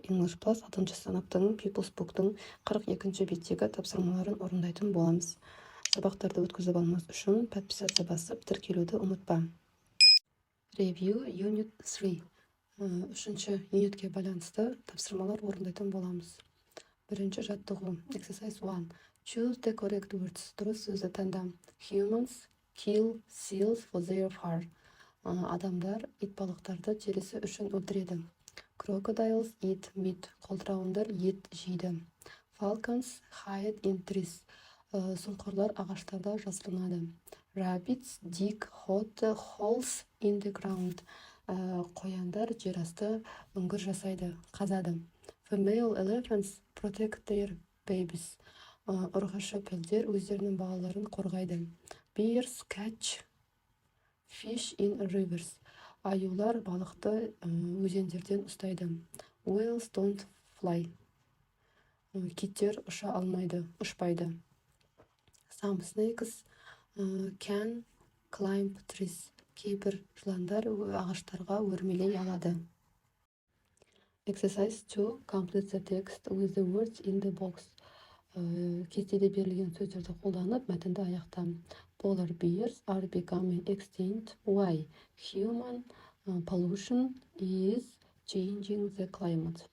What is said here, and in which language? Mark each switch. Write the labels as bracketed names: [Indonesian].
[Kazakh] English Plus 6 сыныптың People's Book'тың 42-ші беттегі тапсырмаларын орындайтын боламыз. Сабақтарды өткізіп алмас үшін подписация басып, тіркелуді ұмытпа. [English] Review Unit 3. [Kazakh] Үшінші юнитке байланысты тапсырмалар орындайтын боламыз. Бірінші жаттығу. [English] Exercise 1. Choose the correct words. [Kazakh] Дұрыс сөзді таңда. [English] Humans kill seals for their fur. [Kazakh] Адамдар итбалықтарды терісі үшін өлтіреді. [English] Crocodiles eat meat. [Kazakh] Қолтырауындар ет жейді. [English] Falcons hide in trees. [Kazakh] Сұңқырлар ағаштарда жасырынады. [English] Rabbits dig holes in the ground. [Kazakh] Қояндар жерасты үңгір жасайды, қазады. [English] Female elephants protect their babies. [Kazakh] Ұрғашы пілдер өздерінің балаларын қорғайды. [English] Bears catch fish in rivers. [Kazakh] Аюлар балықты өзендерден ұстайды. [English] Whales don't fly. [Kazakh] Киттер ұша алмайды, ұшпайды. [English] Some snakes can climb trees. [Kazakh] Кейбір жыландар ағаштарға өрмелей алады. [English] Exercise 2. Complete the text with the words in the box. [Kazakh] Кестеде берілген сөздерді қолданып, мәтінді аяқта. [English] Polar bears are becoming extinct. Why? Human pollution is changing the climate.